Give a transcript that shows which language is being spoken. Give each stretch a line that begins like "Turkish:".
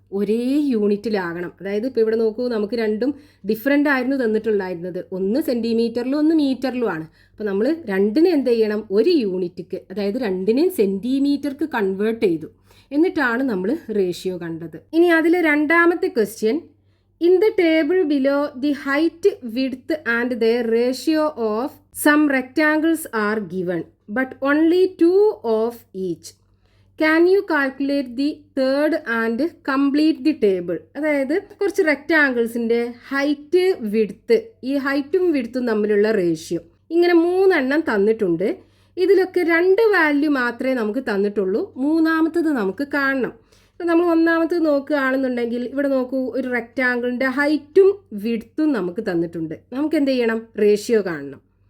Malayalam: ഒരേ യൂണിറ്റിലാകണം. അതായത് ഇപ്പോൾ ഇവിടെ നോക്കൂ, നമുക്ക് രണ്ടും ഡിഫറൻ്റ് ആയിരുന്നു തന്നിട്ടുണ്ടായിരുന്നത്. ഒന്ന് സെൻറ്റിമീറ്ററിലും ഒന്ന് മീറ്ററിലുമാണ്. അപ്പോൾ നമ്മൾ രണ്ടിനെ എന്ത് ചെയ്യണം? ഒരു യൂണിറ്റിക്ക്, അതായത് രണ്ടിനെയും സെൻറ്റിമീറ്റർക്ക് കൺവേർട്ട് ചെയ്തു. എന്നിട്ടാണ് നമ്മൾ റേഷ്യോ കണ്ടത്. ഇനി അതിൽ രണ്ടാമത്തെ question,
English: In the table below, the height, width and their ratio of some rectangles are given, but only 2 of each. Can you calculate the third and complete the table?
Malayalam: അതായത് കുറച്ച് റെക്റ്റാങ്കിൾസിൻ്റെ height width, ഈ ഹൈറ്റും വിഡ്ത്തും തമ്മിലുള്ള ratio ഇങ്ങനെ 3 എണ്ണം തന്നിട്ടുണ്ട്. ഇതിലൊക്കെ 2 value മാത്രമേ നമുക്ക് തന്നിട്ടുള്ളൂ, മൂന്നാമത്തത് നമുക്ക് കാണണം. ഇപ്പം നമ്മൾ ഒന്നാമത്തത് നോക്കുകയാണെന്നുണ്ടെങ്കിൽ ഇവിടെ നോക്കൂ, ഒരു റെക്റ്റാങ്കിളിൻ്റെ ഹൈറ്റും വിഡ്ത്തും നമുക്ക് തന്നിട്ടുണ്ട്. നമുക്ക് എന്ത് ചെയ്യണം? റേഷ്യോ കാണണം.